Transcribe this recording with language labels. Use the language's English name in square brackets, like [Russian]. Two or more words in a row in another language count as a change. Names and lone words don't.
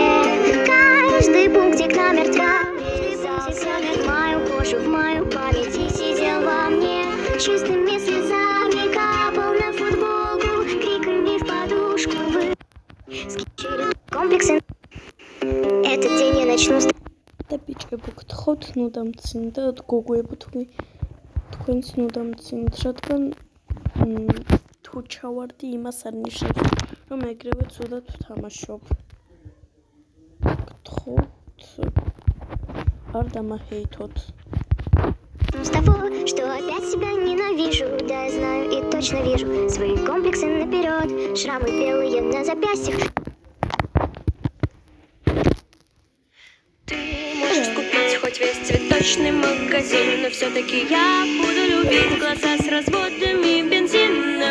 [Russian] Каждый пунктик намертво в мою кожу, в мою память и сидел во мне. Чистыми слезами капал на футболку, криками в подушку вы скичили комплексы. Этот день я начну с [Georgian] და ბიჭებო გთხოვთ ნუ დამცინდათ გოგოებო თქვენც ნუ დამცინდ რადგან თუ ჩავარდი იმას არ ნიშნავს რომ ეგრევე ცუდად ვთამაშობ გთხოვთ არ დამაჰეითოთ [Russian] с того, что опять себя ненавижу. Да, я знаю и точно вижу свои комплексы наперед. Шрамы белые на запястьях. Ты можешь купить хоть весь цветочный магазин, но все-таки я буду любить глаза с разводами бензина.